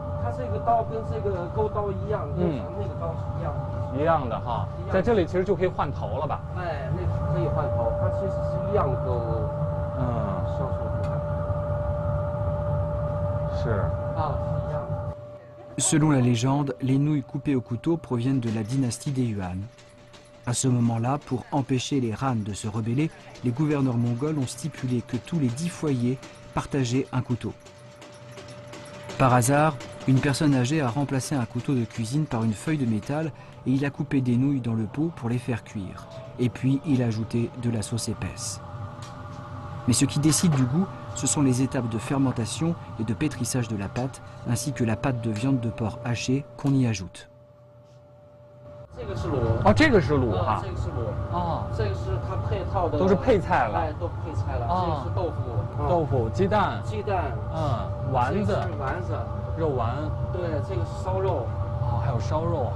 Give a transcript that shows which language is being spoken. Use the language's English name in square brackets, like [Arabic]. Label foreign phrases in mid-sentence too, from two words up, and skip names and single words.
[Chinese] 它这个刀跟这个钩刀一样，跟那个刀是一样的。一样的哈，在这里其实就可以换头了吧？哎，那个可以换头，它其实是一样的钩。削出来。是。啊，是一样的。 [French] Selon la légende, les nouilles coupées au couteau proviennent de la dynastie des Yuan. À ce moment-là, pour empêcher les Han de se rebeller, les gouverneurs mongols ont stipulé que tous les 10 foyers partageaient un couteau. Par hasard, une personne âgée a remplacé un couteau de cuisine par une feuille de métal et il a coupé des nouilles dans le pot pour les faire cuire. Et puis il a ajouté de la sauce épaisse. Mais ce qui décide du goût, ce sont les étapes de fermentation et de pétrissage de la pâte, ainsi que la pâte de viande de porc hachée qu'on y ajoute. [Chinese] 这个是卤哦，这个是卤哈，这个是卤哦，这个是它配套的，都是配菜了，哎，都配菜了。这个是豆腐，豆腐、鸡蛋、丸子、肉丸，对，这个是烧肉，哦，还有烧肉哈，